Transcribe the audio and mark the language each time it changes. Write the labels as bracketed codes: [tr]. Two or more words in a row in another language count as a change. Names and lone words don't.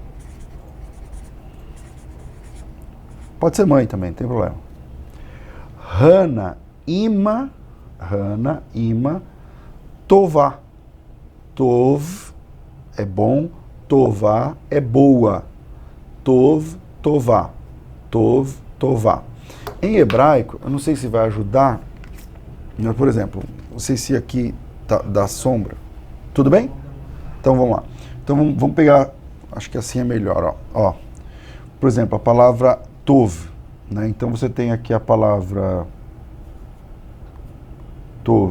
[pt] Pode ser mãe também, não tem problema. [he] חנה אמא טובה. [pt] Tov é bom. Tová é boa. [he] טוב טובה טוב טובה. [pt] Em hebraico, eu não sei se vai ajudar, mas, por exemplo, não sei se aqui dá sombra. Tudo bem? Então vamos lá. Então vamos pegar, acho que assim é melhor. Ó. Por exemplo, a palavra tov. Né? Então você tem aqui a palavra tov.